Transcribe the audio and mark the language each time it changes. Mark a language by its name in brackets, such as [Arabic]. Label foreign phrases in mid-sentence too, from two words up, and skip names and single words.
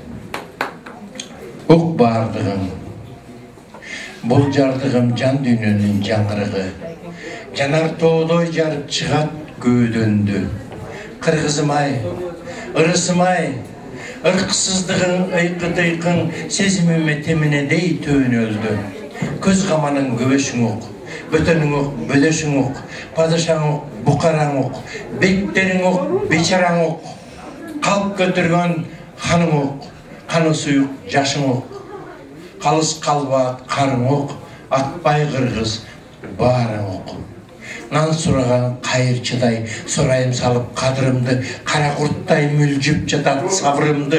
[Kyrgyz] Ук бардыгым, бул жардыгым жан дүйнөнүн жаңырыгы, жанар тоодой жарып чыгат көөдөндү. Кыргызым-ай, ырысым-ай, ырксыздыгың ыйкы-тыйкың сезимиме теминедей төөнөлдү. Көз каманың көбөшүң ук, бөтөнүң ук, бөдөшүң ук, падышаң ук, букараң ук, бектериң ук, бечараң ук, калп көтөргөн ханың ук, каны суюк жашың ук, калыс калбаат карың ук, атпай кыргыз баарың ук. Нан сураган кайырчыдай сурайым салып кадырымды, кара курттай мүлжүп жатат сабырымды.